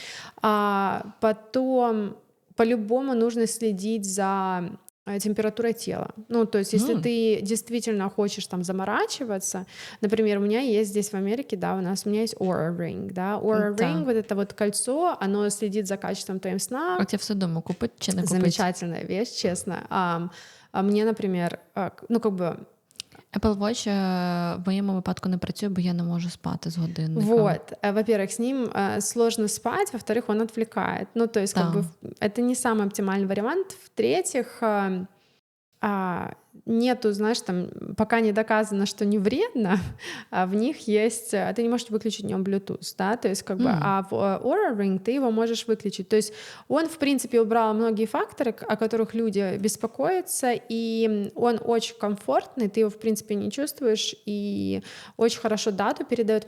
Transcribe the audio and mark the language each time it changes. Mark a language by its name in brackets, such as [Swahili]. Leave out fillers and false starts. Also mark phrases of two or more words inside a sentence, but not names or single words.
[Russian] Потом по-любому нужно следить за температурой тела. Ну, то есть, если ты действительно хочешь там заморачиваться, например, у меня есть здесь в Америке, да, у меня есть Oura Ring, да, Oura Да. Ring, вот это вот кольцо, оно следит за качеством твоим сна. [Ukrainian] От я все думаю, купить чи не купити. [Russian] Замечательная вещь, честно. А мне, например, ну, как бы... [Ukrainian] Apple Watch в моєму випадку не працює, бо я не можу спати з годинником. [Russian] Вот, во-первых, с ним сложно спать, во-вторых, он отвлекает. Ну, то есть, как бы, это не самый оптимальный вариант. В-третьих, нету, знаешь, там, пока не доказано, что не вредно, в них есть, ты не можешь выключить в нем Bluetooth, да, то есть как бы, а в Oura Ring ты его можешь выключить, то есть он, в принципе, убрал многие факторы, о которых люди беспокоятся, и он очень комфортный, ты его, в принципе, не чувствуешь, и очень хорошо дату передает.